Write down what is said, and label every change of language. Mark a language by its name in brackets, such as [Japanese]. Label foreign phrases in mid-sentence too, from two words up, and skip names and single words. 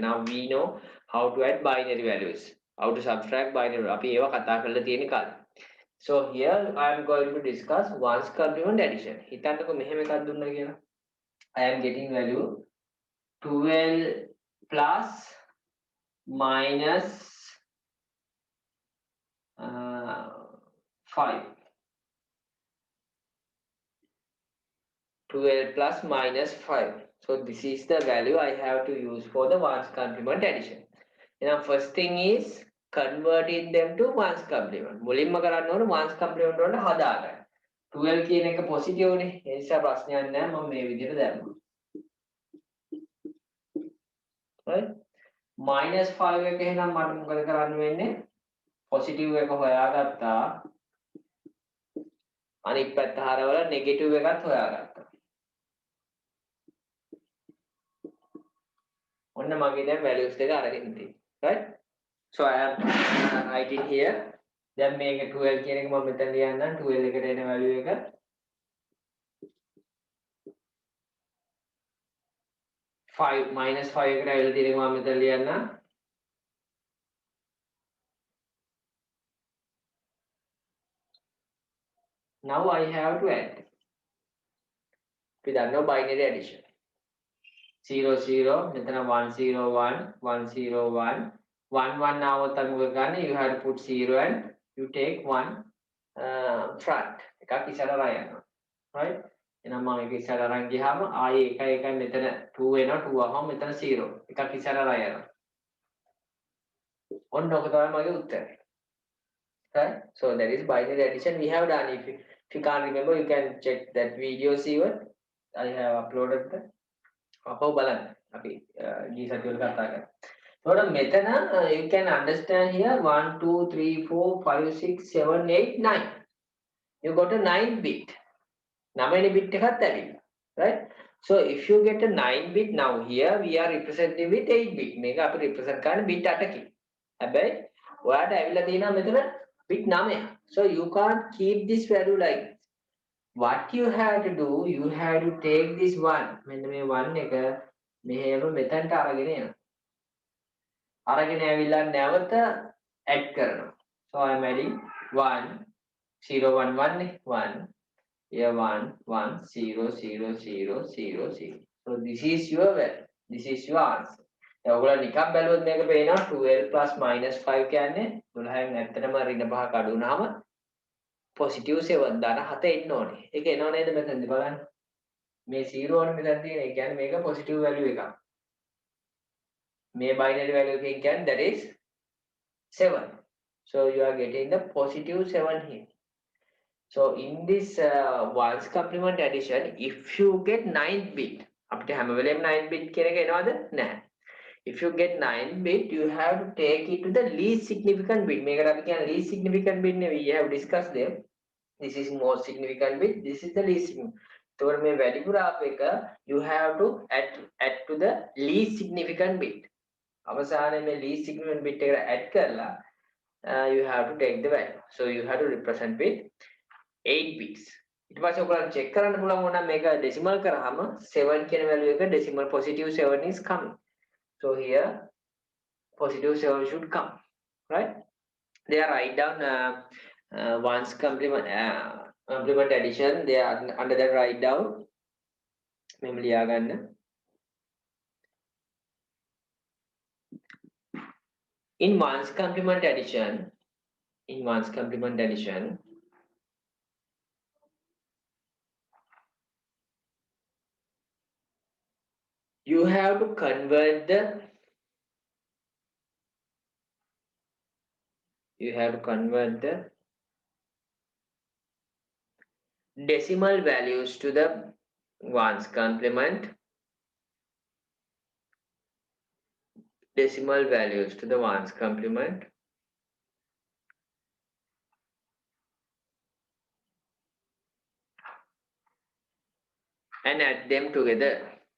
[English] Now we know how to add binary values, how to subtract binary. [Sinhala] අපි ඒවා කතා කරලා තියෙන කාලේ. [English] So here I am going to discuss ones complement addition. [Sinhala] හිතන්නකෝ මෙහෙම එකක් දුන්නා කියලා. [English] I am getting value 12 plus minus 5. 12 plus minus 5. So this is the value I have to use for the ones complement addition. Now first thing is converting them to ones complement. [Sinhala] මුලින්ම කරන්න ඕනේ [English] ones complement [Sinhala] වලට හදාගන්න. 12 කියන එක positive නේ. ඒ නිසා ප්‍රශ්නයක් නැහැ. මම මේ විදිහට දැම්මා. right? minus 5 එක එහෙනම් මට මොකද කරන්න වෙන්නේ? positive එක හොයාගත්තා. අනිත් පැත්ත හරවලා negative එකත් හොයාගත්තා. ඔන්න මගේ දැන් values දෙක අරගෙන තියෙනවා. right? [English] So I am writing here. [Sinhala] දැන් මේක 12 කියන එක මම මෙතන ලියන්නම්. 12 එකට එන value එක 5 minus 5 එකට ඇවිල්ලා තියෙන එක මම මෙතන ලියන්නම්. [English] Now I have to add. [Sinhala] අපි දන්නවා [English] binary addition. [Sinhala] 0 0 මෙතන 1 0 1 1 0 1 1 1 ආවොත් අපි මොකද ගන්න? [English] You have to put 0 and you take 1 front. [Sinhala] එකක් ඉස්සරහට යනවා. right? එහෙනම් මම ඒක ඉස්සරහට අරන් ගියාම ආයේ 1 1 මෙතන 2 වෙනවා 2 ආවම මෙතන 0. එකක් ඉස්සරහට යනවා. ඔන්න ඔක තමයි මගේ උත්තරය. right? [English] So that is binary addition we have done. If you can't remember, you can check that video, see what I have uploaded that. [Sinhala] අපව බලන්න අපි ගිය සතියේ කතා කරා. එතකොට මෙතන [English] you can understand here 1 2 3 4 5 6 7 8 9. You got a 9 bit. 9 bit [Sinhala] එකත් ඇවිල්ලා. [English] right? So if you get a 9 bit, now here we are representing with 8 bit. [Sinhala] මේක අපි represent කරන්නේ bit 8කින්. හැබැයි ඔයාට ඇවිල්ලා තියෙනවා මෙතන bit 9. [English] So you can't keep this value like this. What you have to do, you have to take this one. [Sinhala] මෙන්න මේ 1 එක මෙහෙම මෙතනට අරගෙන එනවා. අරගෙන ඇවිල්ලා නැවත add කරනවා. [English] So I am adding 1 0 1 1 නේ 1 here 1 1 0 0 0 0 0. So this is your value. This is your answer. [Sinhala] දැන් ඔයගොල්ලෝ නිකන් බැලුවොත් මේක පේනවා 12 [English] plus minus [Sinhala] 5 කියන්නේ 12න් ඇත්තටම ඍණ 5 කඩු වුණාම positive 7 දාන 7 එන්න ඕනේ. ඒක එනව නේද මෙතනදී බලන්න. මේ 0 ඕනේ මෙතන තියෙන. ඒ කියන්නේ මේක [English] positive value [Sinhala] එකක්. මේ [English] binary value [Sinhala] එකෙන් කියන්නේ [English] that is 7. So you are getting the positive 7 here. So in this ones complement addition, if you get 9 bit, [Sinhala] අපිට හැම වෙලේම 9 bit කියන එක එනවද? නැහැ. [English] If you get 9 bit, you have to take it to the least significant bit. [Sinhala] මේකට අපි කියන්නේ [English] least significant bit [Sinhala] නේ. [English] We have discussed them. This is most significant bit. This is the least significant. So [Sinhala] මේ වැඩිපුර ආපු එක [English] you have to add to the least significant bit. [Sinhala] අවසානයේ මේ [English] least significant bit [Sinhala] එකට add කරලා [English] you have to take the value. So you have to represent with 8 bits. [Sinhala] ඊට පස්සේ ඔයගොල්ලෝ check කරන්න පුළුවන් වුණා මේක decimal කරාම 7 කියන value එක [English] decimal positive 7 is coming. So here positive 7 should come, right? They are write down ones complement addition. They are under that write down. [Sinhala] මෙහෙම ලියා ගන්න. [English] In one's complement addition, you have to convert the decimal values to the ones complement, and add them together.